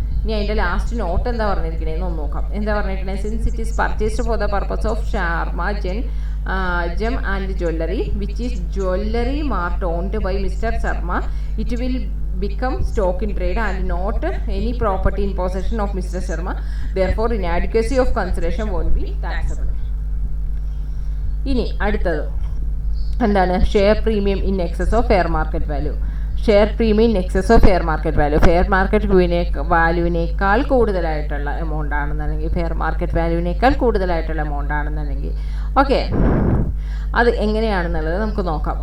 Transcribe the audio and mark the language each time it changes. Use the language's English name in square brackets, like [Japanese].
[Malayalam] ഇനി അതിൻ്റെ last not എന്താ പറഞ്ഞിരിക്കണേന്ന് ഒന്ന് നോക്കാം. എന്താ പറഞ്ഞിരിക്കണേ, [English] Since it is purchased for the purpose of Sharma gem and jewellery which is jewellery mart owned by mister Sharma, it will become stock in trade and not any property in possession of Mr. Sharma, therefore inadequacy of consideration won't be taxable. [Malayalam] ഇനി അടുത്തത് എന്താണ്, [English] Share premium in excess of fair market value. Share premium in excess of fair market value, [Malayalam] fair market വാല്യൂവിനേക്കാൾ കൂടുതലായിട്ടുള്ള amount ആണെന്നുണ്ടെങ്കിൽ, fair market വാല്യൂവിനേക്കാൾ കൂടുതലായിട്ടുള്ള amount ആണെന്നുണ്ടെങ്കിൽ, okay, അത് എങ്ങനെയാണെന്നുള്ളത് നമുക്ക് നോക്കാം.